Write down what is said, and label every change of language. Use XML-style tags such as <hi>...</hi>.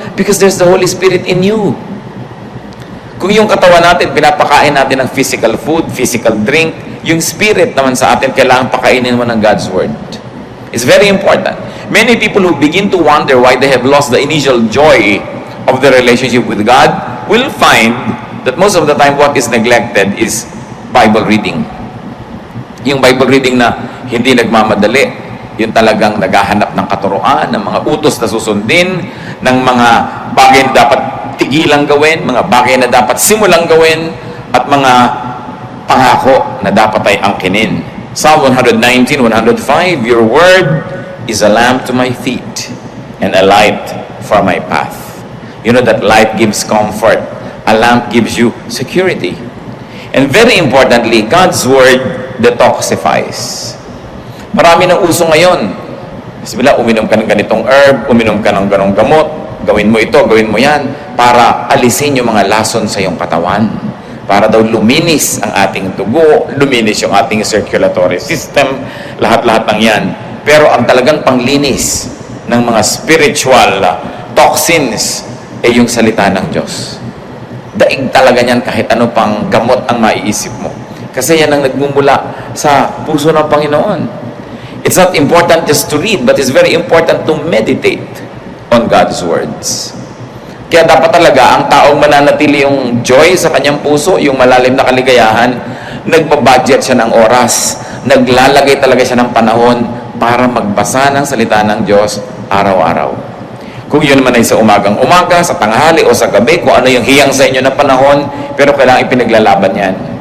<en>Because there's the Holy Spirit in you.</en> <tl>Kung yung katawan natin, pinapakain natin ng physical food, physical drink, yung spirit naman sa atin, kailangan pakainin mo ng God's Word.</tl> <en>It's very important. Many people who begin to wonder why they have lost the initial joy of the relationship with God will find that most of the time what is neglected is Bible reading.</en> <tl>Yung Bible reading na hindi nagmamadali, yung talagang naghahanap ng katuruan, ng mga utos na susundin, ng mga bagay na dapat tigilang gawin, mga bagay na dapat simulang gawin, at mga pangako na dapat ay angkinin.</tl> <en>Psalm 119, 105, your word is a lamp to my feet and a light for my path. You know that light gives comfort. A lamp gives you security. And very importantly, God's Word detoxifies.</en> <tl>Marami ng uso ngayon. Bismillah, uminom ka ng ganitong herb, uminom ka ng ganong gamot, gawin mo ito, gawin mo yan, para alisin yung mga lason sa iyong katawan. Para daw luminis ang ating dugo, luminis yung ating circulatory system, lahat-lahat ng yan. Pero ang talagang panglinis ng mga spiritual toxins ay yung salita ng Diyos. Daig talaga niyan kahit ano pang gamot ang maiisip mo. Kasi yan ang nagmumula sa puso ng Panginoon.</tl> <en>It's not important just to read, but it's very important to meditate on God's words.</en> <tl>Kaya dapat talaga ang taong mananatili yung joy sa kanyang puso, yung malalim na kaligayahan, nagbabudget siya ng oras, naglalagay talaga siya ng panahon para magbasa ng salita ng Diyos araw-araw. Kung yun naman ay sa umagang-umaga, sa tanghali o sa gabi, kung ano yung hiyang sa inyo na panahon, pero kailangan ipinaglalaban yan.</tl>